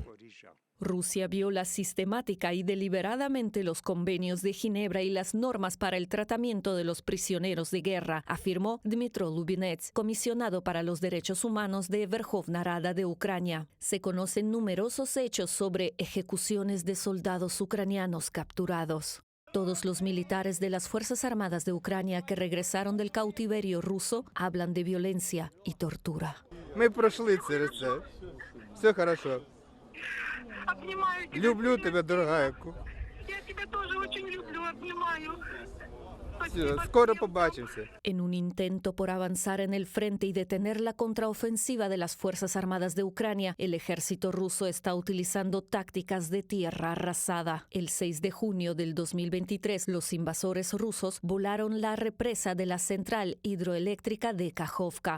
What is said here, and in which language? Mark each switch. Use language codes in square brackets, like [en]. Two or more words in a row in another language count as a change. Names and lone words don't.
[es] Rusia viola sistemática y deliberadamente los convenios de Ginebra y las normas para el tratamiento de los prisioneros de guerra, afirmó Dmytro Lubinets, comisionado para los derechos humanos de Verkhovna Rada de Ucrania. Se conocen numerosos hechos sobre ejecuciones de soldados ucranianos capturados. Todos los militares de las Fuerzas Armadas de Ucrania que regresaron del cautiverio ruso hablan de violencia y tortura. [ru] Мы прошли через це. Все хорошо. Люблю тебя, дорогая. Я тебя тоже очень люблю, обнимаю. [uk] Скоро побачимся. [es] En un intento por avanzar en el frente y detener la contraofensiva de las Fuerzas Armadas de Ucrania, el ejército ruso está utilizando tácticas de tierra arrasada. El 6 de junio del 2023, los invasores rusos volaron la represa de la central hidroeléctrica de Kakhovka.